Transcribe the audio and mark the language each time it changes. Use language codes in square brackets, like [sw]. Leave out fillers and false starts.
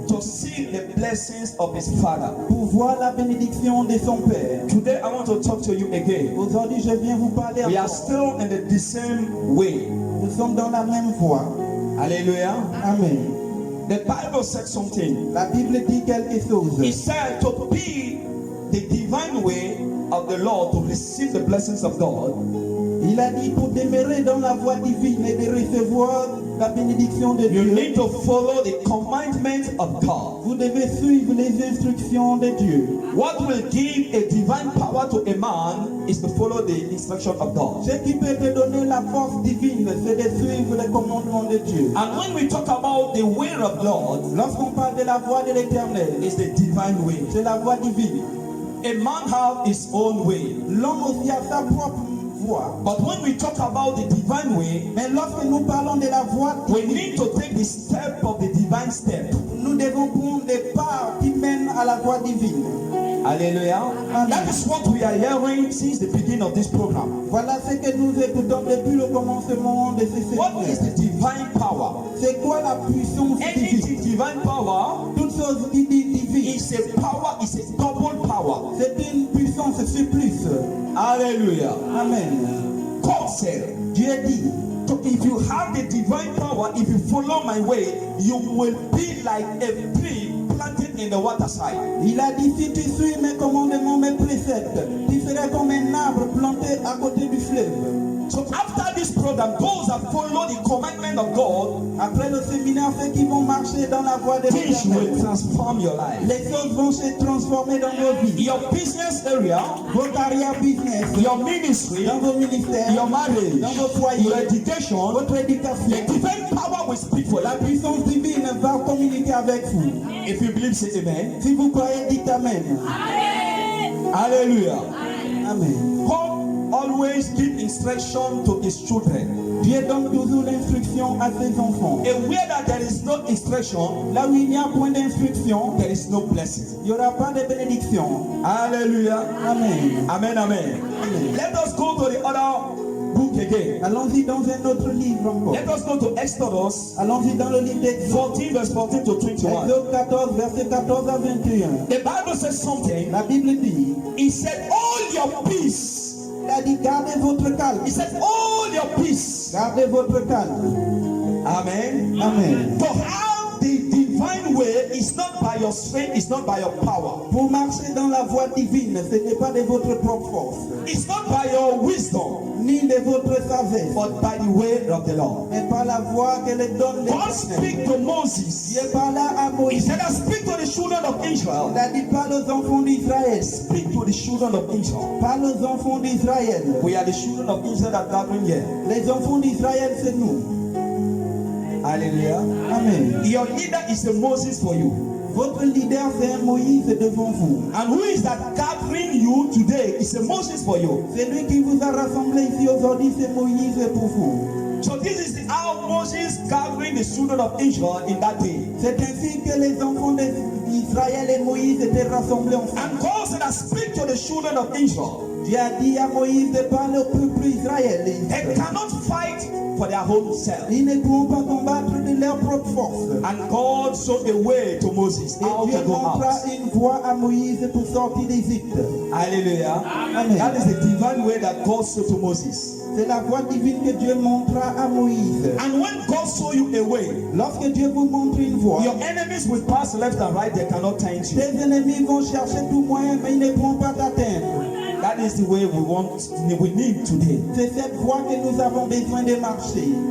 [en] to see the blessings of his Father. [fr] pour voir la bénédiction de son Père. [en] Today, I want to talk to you again. [fr] Aujourd'hui, je viens vous parler [en] We are [fr] encore. [en] still in the same way. [fr] Nous sommes dans la même voie. [en] Hallelujah. [fr] Amen. [en] The Bible said something. [fr] La Bible dit quelque chose. [en] It said to be the divine way of the Lord to receive the blessings of God. [fr] Il a dit pour demeurer dans la voie divine et de recevoir la bénédiction de [en] You [fr] Dieu, [en] need to follow the commandments of God. [fr] vous devez suivre les instructions de Dieu. [en] What will give a divine power to a man is to follow the instruction of God. [fr] Ce qui peut te donner la force divine, c'est de suivre les commandements de Dieu. [en] And when we talk about the way of God, [fr] Lorsqu'on parle de la voie de l'Éternel, [en] it's the divine way. [fr] c'est la voie divine. [en] A man have his own way. [fr] L'homme aussi a sa propre voie. [en] But when we talk about the divine way, [fr] Mais lorsque nous parlons de la voie, [en] we need to take the step of the divine step. [fr] nous devons prendre des pas qui mènent à la voie divine. [en] Hallelujah. [fr] Amen. [en] That is what we are hearing since the beginning of this program. [fr] Voilà ce que nous écoutons depuis le commencement de ce [en] What is [fr] séminaire. [en] the divine power? [fr] C'est quoi la puissance divine? [en] Anything divine power [fr] Toute chose divine, [en] is a power, is a double power. [fr] c'est une puissance surplus. [en] Hallelujah. [fr] Amen. [en] God said, [fr] Dieu dit, [en] so if you have the divine power, if you follow my way, you will be like a tree planted in the waterside. [fr] il a dit, si tu suis mes commandements, mes préceptes, tu seras comme un arbre planté à côté du fleuve. [en] So after this program, those that follow the commandment of God, [fr] Après le séminaire, ceux qui vont marcher dans la voie de [en] things will [fr] l'Éternel, [en] transform your life. [fr] les choses vont se transformer dans vos vies. [en] Your business area, [fr] Vos carrières business, [en] your ministry, [fr] dans vos ministères, [en] your marriage, [fr] dans vos foyers, [en] your education, [fr] votre éducation. [en] the divine power will speak for [fr] La [en] you. [fr] puissance divine va communiquer avec vous. [en] If you believe, say amen. [fr] Si vous croyez, dites Amen. [en] Hallelujah. [fr] Amen. [en] God always give instruction to his children. [fr] Dieu donne toujours l'instruction à ses enfants. [en] And where that there is no instruction, [fr] Là où il n'y a point d'instruction, [en] there is no blessing. [fr] il n'y aura pas de bénédiction. [en] Hallelujah. [fr] Amen. [en] Amen, amen. [fr] Amen. [en] Let us go to the other book again. [fr] Allons-y dans un autre livre encore. [en] Let us go to Exodus [fr] Allons-y dans le livre d'Exode. [en] 14, verse 14 to 21. [fr] Exode 14, verset 14 à 21. [en] The Bible says something. [fr] La Bible dit, [en] He said, hold your peace. [fr] il a dit, gardez votre calme. [en] He said, hold your peace. [fr] Gardez votre calme. [en] Amen. [fr] Amen. [en] To have the divine way is not by your strength, it's not by your power. [fr] Pour marcher dans la voie divine, ce n'est pas de votre propre force, [en] It's not by your wisdom, [fr] ni de votre sagesse, [en] but by the way of the Lord. [fr] mais par la voie qu'elle donne l'Éternel. [en] speak to Moses. [fr] Dieu parla à [en] He [fr] Moïse. [en] said, I speak to the children of Israel. [fr] Il a dit, parle aux enfants d'Israël. [en] Speak to the children of Israel. [fr] Parle aux enfants d'Israël. [en] We are the children of Israel that are gathering here. [fr] Les enfants d'Israël, c'est nous. [en] Hallelujah. [fr] Amen. [en] Your leader is a Moses for you. [fr] Votre leader, c'est un Moïse devant vous. [en] And who is that gathering you today is a Moses for you. [fr] Celui qui vous a rassemblé ici aujourd'hui, c'est Moïse pour vous. [en] So this is how Moses gathering the children of Israel in that day. [fr] C'est ainsi que les enfants d'Israël et Moïse étaient rassemblés ensemble. [en] And God said, I speak to the children of Israel. [fr] Dieu a dit à Moïse de parler au peuple israélien. [en] They cannot fight for their own self. [fr] Ils ne pourront pas combattre de leur propre force. [en] And God showed a way to Moses [fr] Et [en] how [fr] Dieu [en] to go [fr] montra [en] out. [fr] une voie à Moïse pour sortir d'Égypte. [en] Hallelujah. [fr] Amen. [en] That is the divine way that God showed to Moses. [fr] C'est la voie divine que Dieu montra à Moïse. [en] And when God show you a way, [fr] Lorsque Dieu vous montre une voie, [en] your enemies will pass left and right, they cannot tempt you. [fr] tes ennemis vont chercher tout moyen, mais ils ne pourront pas t'atteindre. [en] That is the way we need today. [fr] C'est cette voie que nous avons besoin de marcher.